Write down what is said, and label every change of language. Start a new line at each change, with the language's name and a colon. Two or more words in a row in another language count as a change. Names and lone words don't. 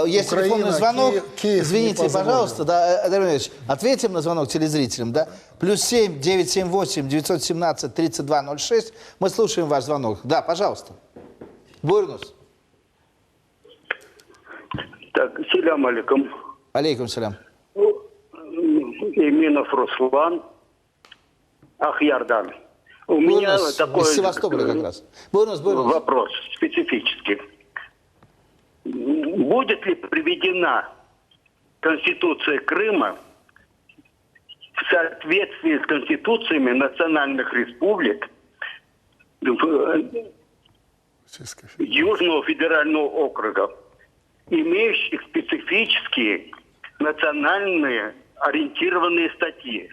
Russian: Есть телефонный звонок. Киев извините, пожалуйста, да, Андрей Ильич, ответим на звонок телезрителям, да? +7 978 917 3206. Мы слушаем ваш звонок. Да, пожалуйста. Буйрнус. Так,
Arabic: селям алейкум. Алейкум селям.
Russian: Именов Руслан, Ахьярдан. У меня такой из Севастополя как раз. Буйрнус. Вопрос специфический. Будет ли приведена Конституция Крыма в соответствии с конституциями национальных республик Южного федерального округа, имеющих специфические национальные ориентированные статьи?